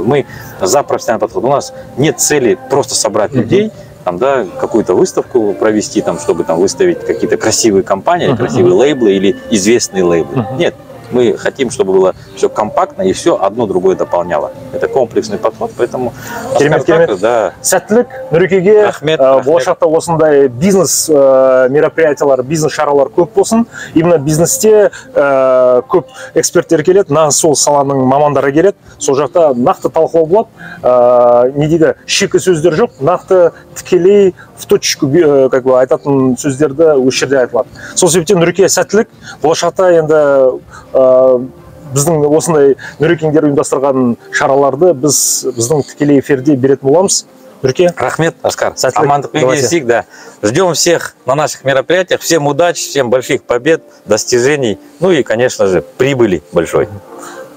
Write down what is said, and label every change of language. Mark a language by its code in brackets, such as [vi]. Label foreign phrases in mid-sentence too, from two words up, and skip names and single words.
[ru] Мы за профессиональный подход. У нас нет цели просто собрать людей, там, да, какую-то выставку провести, там, чтобы там, выставить какие-то красивые компании, красивые лейблы или известные лейблы. Нет. Мы хотим, чтобы было все компактно и все одно другое дополняло. Это комплексный подход, поэтому... Да. [kk] Сәттілік Нұрекеге, болашақта осындай бизнес мероприятиялар, бизнес шаралар көп болсын. Именно бизнесте көп эксперттер келеді, сол саланың мамандары келеді. Сол жақта нақты талқылау болады. Не дейді, шикі сөздер жоқ, нақты тікелей [ru] в точку, как бы, [kk] айтатын сөздерді осы жерде айтылады. Сол себептен Нұреке сәттілік, болашақта енді біздің осындай Нұрекеңдер ұйымдастырған шараларды біздің тікелей эфирде беретін боламыз. Нұрке. Рахмет, Аскар. Сәттілік. Амандық [ru] Давайте. [kk] пен да. [ru] Ждем всех на наших мероприятиях. Всем удачи, всем больших побед, достижений. Ну и, конечно же, прибыли большой.